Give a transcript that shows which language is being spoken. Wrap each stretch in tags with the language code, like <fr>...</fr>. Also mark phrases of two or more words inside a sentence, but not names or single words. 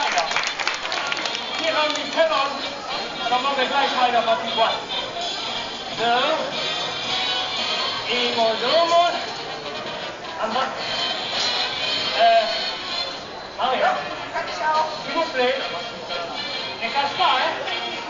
<de>Hier haben die Teller, dann machen wir gleich weiter, was die wollen.</de> <fr>Et bonjour, allez, s'il vous plaît, ne casse pas, hein?</fr>